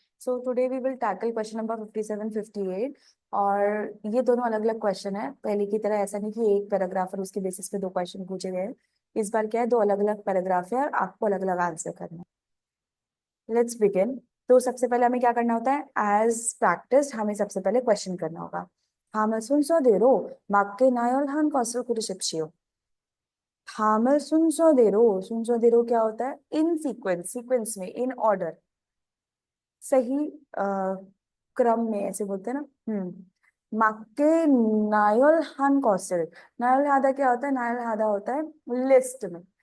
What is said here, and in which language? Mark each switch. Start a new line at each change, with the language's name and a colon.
English: So today we will tackle question number 57, 58
Hindi: और ये दोनों अलग अलग क्वेश्चन है। पहले की तरह ऐसा नहीं कि एक पैराग्राफ और उसके बेसिस पे दो क्वेश्चन पूछे गए हैं। इस बार क्या है, दो अलग अलग पैराग्राफ है और आपको अलग अलग आंसर करना है। Let's begin. तो सबसे पहले हमें क्या करना होता है, एज प्रैक्टिस हमें सबसे पहले क्वेश्चन करना होगा।
Korean: 함을 순서대로 맞게 나열한 것을 고르십시오।
Hindi: हामर सुनसोदेरो क्या होता है, इन सीक्वेंस, सीक्वेंस में, इन ऑर्डर, सही क्रम में, ऐसे बोलते हैं ना। माक्के नायल हान कौशल, नायल हादा क्या होता है, नायल हादा होता है लिस्ट में।